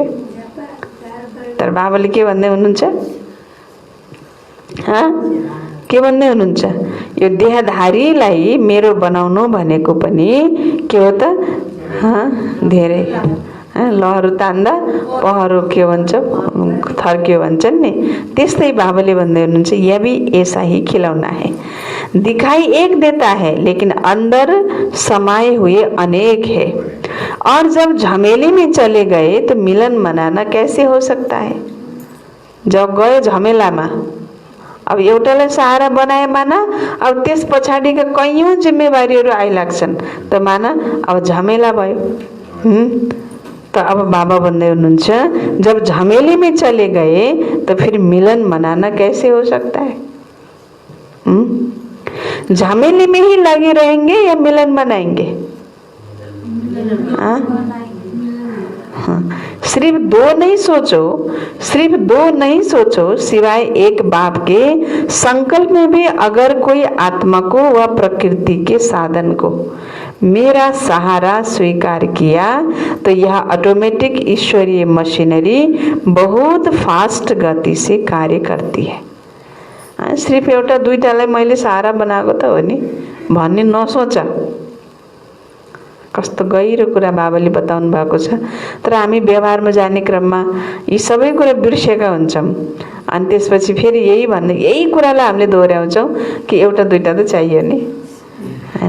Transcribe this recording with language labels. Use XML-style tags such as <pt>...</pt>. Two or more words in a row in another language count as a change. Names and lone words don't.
<ne>तर बाबाले के भन्दै हुनुहुन्छ, के भन्दै हुनुहुन्छ? यो देहधारीलाई मेरो बनाउनु भनेको पनि के हो त, धेरै लहरु तान्दा पहरो के भन्छ, थर्क्यो भन्छन् नि, त्यस्तै बाबाले भन्दै हुनुहुन्छ,</ne> <hi>यह भी ऐसा ही खिलौना है। दिखाई एक देता है लेकिन अंदर समाये हुए अनेक है। और जब झमेले में चले गए तो मिलन मनाना कैसे हो सकता है?</hi> <ne>जब गयो झमेलामा, अब एउटालाई सहारा बनाए माना, अब त्यस पछाडिका कैयौं जिम्मेवारीहरू आइलाग्छन् त माना, अब झमेला भयो। तो अब बाबा भन्दै हुनुहुन्छ,</ne> <hi>जब झमेले में चले गए तो फिर मिलन मनाना कैसे हो सकता है? झमेले में ही लगे रहेंगे या मिलन मनाएंगे? सिर्फ दो नहीं सोचो, सिर्फ दो नहीं सोचो, सिवाय एक बाप के संकल्प में भी अगर कोई आत्मा को व प्रकृति के साधन को मेरा सहारा स्वीकार किया तो यह ऑटोमेटिक ईश्वरीय मशीनरी बहुत फास्ट गति से कार्य करती है।</hi> <ne>सिर्फ एउटा दुईटालाई मैले सहारा बनाएको त हो नि भन्ने नसोच। कस्तो गहिरो कुरा बाबाले बताउनु भएको छ। तर हामी व्यवहारमा जाने क्रममा यी सबै कुरा बिर्सेका हुन्छौँ अनि त्यसपछि फेरि यही कुरालाई हामीले दोहोऱ्याउँछौँ कि एउटा दुईटा त चाहियो नि, हैन?</ne>